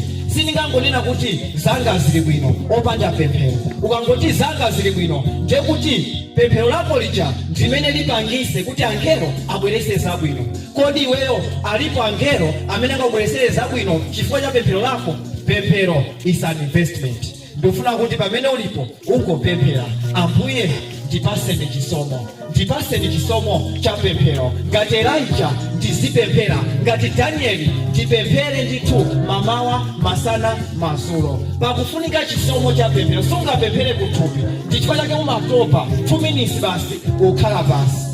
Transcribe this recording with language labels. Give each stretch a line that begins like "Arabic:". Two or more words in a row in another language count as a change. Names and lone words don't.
Nyanja: Sindingangonena kuti zanga zili bwino opanda pemphero. Ukangoti zanga zili bwino ndiye kuti pemphero lako lija ndimene lipangise kuti angelo abwerese zabwino. Kodi iweyo alipo angelo amene angabweresere zabwino chifukwa cha pemphero lako?
English: Pemphero is an investment.
Nyanja: Ndofuna kuti pamene ulipo ungopemphera, Ambuye ndipaseni chisomo, ndipaseni chisomo cha pemphero. Ngati Elijah ndizipemphera, ngati Danieli ndipemphere ndithu mamawa, masana, madzulo. Pakufunika chisomo cha pemphero. Sungapemphere kuthupi, ndichifukwa chake umatopa 2 minutes basi ukhala basi.